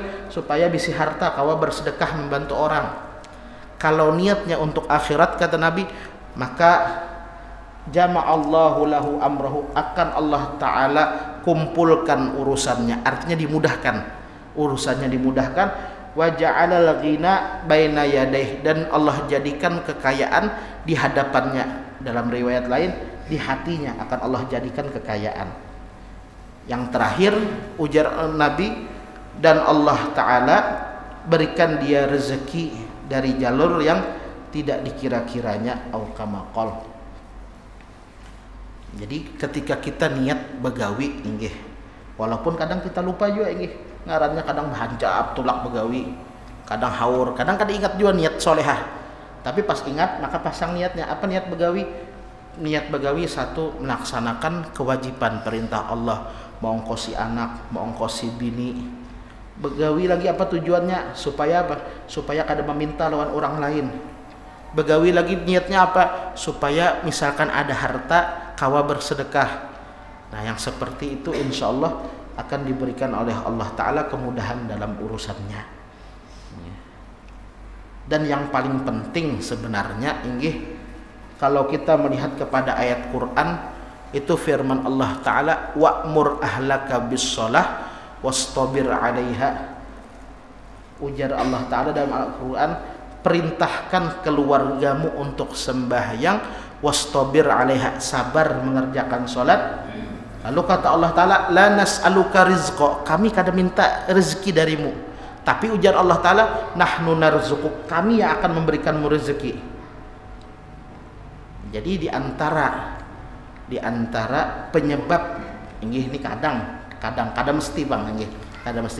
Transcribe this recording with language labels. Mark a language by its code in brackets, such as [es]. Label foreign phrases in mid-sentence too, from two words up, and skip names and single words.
[bjn] Supaya bisi harta kawa bersedekah [id] membantu orang. Kalau niatnya untuk akhirat, kata Nabi, maka [ar] jama'allahu lahu amrahu, [id] akan Allah Ta'ala kumpulkan urusannya. Artinya dimudahkan, urusannya dimudahkan. [ar] Wa ja'alal ghina baina yadayh, [id] dan Allah jadikan kekayaan di hadapannya. Dalam riwayat lain, di hatinya akan Allah jadikan kekayaan. Yang terakhir ujar Nabi, dan Allah Ta'ala berikan dia rezeki dari jalur yang tidak dikira-kiranya, [ar] au kama qol. [bjn] Jadi ketika kita niat begawi, walaupun kadang kita lupa juga, ngarannya kadang hancap tulak begawi, kadang haur, kadang ingat juga niat solehah. [id] Tapi pas ingat maka pasang niatnya. Apa niat begawi? Niat begawi satu, melaksanakan kewajiban perintah Allah, mengongkosi anak, mengongkosi bini. Begawi lagi apa tujuannya? Supaya apa? Supaya kada meminta lawan orang lain. Begawi lagi niatnya apa? Supaya misalkan ada harta, kawa bersedekah. Nah yang seperti itu insya Allah akan diberikan oleh Allah Ta'ala kemudahan dalam urusannya. Dan yang paling penting sebenarnya, kalau kita melihat kepada ayat Quran, itu firman Allah Ta'ala, [ar] wa'mur ahlaka bis-shalah wastabir 'alaiha. [id] Ujar Allah Ta'ala dalam Al-Quran, perintahkan keluargamu untuk sembahyang, [ar] wastabir 'alaiha, [id] sabar mengerjakan salat. Lalu kata Allah Ta'ala, [ar] la nas'aluka rizqa, [id] kami kada minta rezeki darimu, tapi ujar Allah Ta'ala, [ar] nahnu narzuquk, [id] kami yang akan memberikanmu rezeki. Jadi di antara penyebab ini kadang mesti bang, kadang mesti.